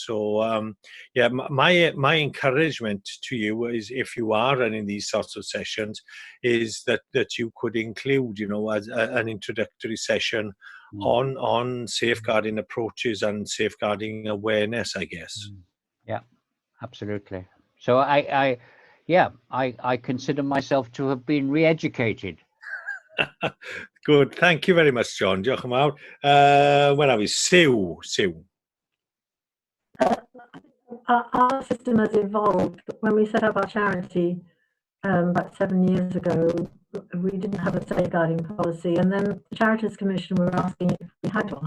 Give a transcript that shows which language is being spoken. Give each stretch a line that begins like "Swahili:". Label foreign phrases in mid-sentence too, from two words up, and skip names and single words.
English: So yeah, my encouragement to you is, if you are running these sorts of sessions, is that you could include, you know, as an introductory session on safeguarding approaches and safeguarding awareness, I guess. Yeah, absolutely. So I consider myself to have been re-educated. Good. Thank you very much, John.
Welsh: Diolch yn fawr.
English: Where are we? Sue. Our system has evolved. When we set up our charity about 7 years ago, we didn't have a safeguarding policy, and then the Charities Commission were asking if we had one.